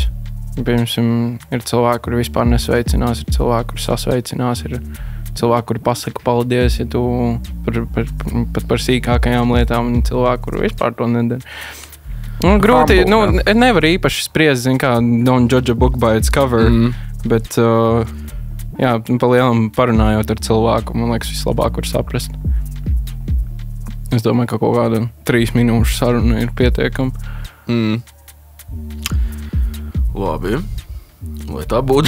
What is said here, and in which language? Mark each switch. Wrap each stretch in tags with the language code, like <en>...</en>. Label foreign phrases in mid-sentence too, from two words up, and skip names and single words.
<lv>Piemēram, ir cilvēki, kuri vispār nesveicinās, ir cilvēki, kuri sasveicinās, ir cilvēki, kuri pasaka paldies, ja tu par sīkākajām lietām, un cilvēki, kuri vispār to nedara. Grūti, nevar īpaši spriest, zin kā,</lv> <en>don't judge a book by its cover,</en> <lv>bet, jā, pa lielam parunājot ar cilvēku, man liekas, vislabāk var saprast. Es domāju, ka kaut kāda 3 minūšu saruna ir pietiekama. Labi. Lai tā būtu.</lv>